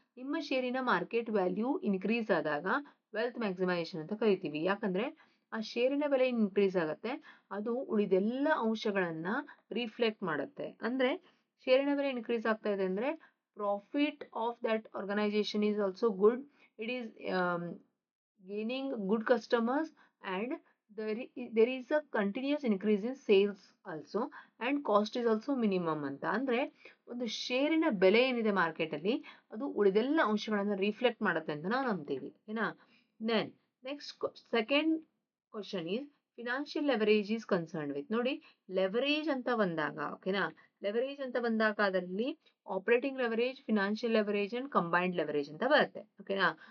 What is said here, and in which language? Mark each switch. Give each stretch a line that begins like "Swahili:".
Kannada: ನಿಮ್ಮ ಶೇರಿನ market value increase ಆದಾಗ wealth maximisation ಅಂತ ಕರಿತೀವಿ. ಯಾಕಂದ್ರೆ ಆ ಶೇರಿನ ಬೆಲೆ ಇನ್ಕ್ರೀಸ್ ಆಗುತ್ತೆ, ಅದು ಉಳಿದೆಲ್ಲ ಅಂಶಗಳನ್ನ ರಿಫ್ಲೆಕ್ಟ್ ಮಾಡುತ್ತೆ. ಅಂದ್ರೆ ಶೇರಿನ ಬೆಲೆ ಇನ್ಕ್ರೀಸ್ ಆಗ್ತಾ ಇದೆ ಅಂದ್ರೆ
English: Profit of that organisation is also good. It is gaining good customers, and there is a continuous increase in sales also, and cost is also minimum
Kannada: ಅಂತ. ಅಂದ್ರೆ ಒಂದು ಶೇರಿನ ಬೆಲೆ ಏನಿದೆ ಮಾರ್ಕೆಟ್ ಅಲ್ಲಿ, ಅದು ಉಳಿದೆಲ್ಲ ಅಂಶಗಳನ್ನ ರಿಫ್ಲೆಕ್ಟ್ ಮಾಡುತ್ತೆ ಅಂತ ನಾವು ನಂಬ್ತೀವಿ. ಓಕೆನಾ?
English: Then next second question is financial leverage is concerned with.
Kannada: ನೋಡಿ, ಲೆವರೇಜ್ ಅಂತ ಬಂದಾಗ, ಓಕೆನಾ, ಲೆವರೇಜ್ ಅಂತ ಬಂದಾಗ ಅದರಲ್ಲಿ operating leverage, financial leverage and combined leverage ಅಂತ ಬರುತ್ತೆ. ಓಕೆನಾ?